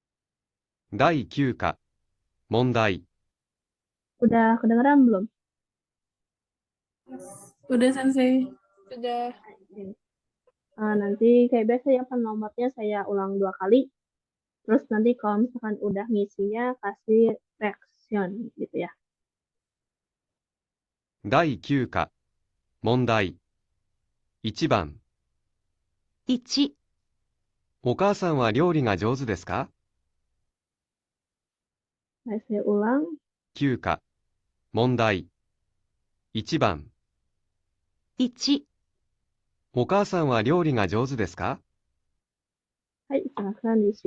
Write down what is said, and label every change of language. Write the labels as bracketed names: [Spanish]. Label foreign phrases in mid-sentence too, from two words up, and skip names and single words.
[Japanese] 第9課問題 [Indonesian] Udah kedengeran belum? Udah Sensei. Sudah. Oke. Nanti kayak biasa ya kan nomornya saya ulang 2 kali. Terus nanti kalau misalkan udah ngisinya kasih reaction gitu ya. [Japanese] 第9課、問題。1番、 1、お母さんは料理が上手ですか？ [Indonesian] Saya ulang. [Japanese] 9 課、問題。1番、 1、お母さんは料理が上手ですか？ [Indonesian] Hai, silahkan diisi.